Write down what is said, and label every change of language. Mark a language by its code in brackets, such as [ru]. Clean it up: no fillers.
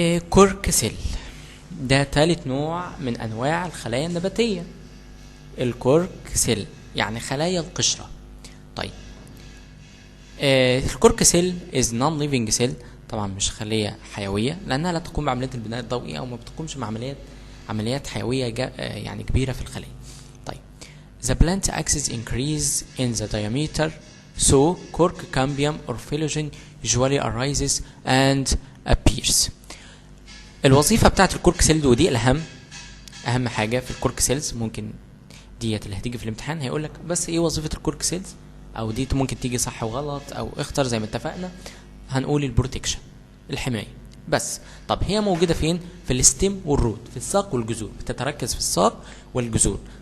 [ar] كورك سيل ده ثالث نوع من انواع الخلايا النباتية، الكورك سيل يعني خلايا القشرة. طيب الكورك سيل [en] is non-living cell، [ar] طبعا مش خلية حيوية لأنها لا تقوم بعملية البناء الضوئي أو ما بتقومش بعمليات حيوية يعني كبيرة في الخلية. [en] طيب the plant axis increase in the diameter so cork cambium or phloem usually arises and appears. [ar] الوظيفة بتاعت الكورك سيل ودي أهم حاجة في الكورك سيلز، ممكن ديت اللي هتيجي في الامتحان هيقولك بس ايه وظيفة الكورك سيلز، او دي ممكن تيجي صح وغلط او اختر زي ما اتفقنا. هنقول البروتكشن، الحماية بس. طب هي موجودة فين؟ في الستيم والروت، في الساق والجذور، بتتركز في الساق والجذور.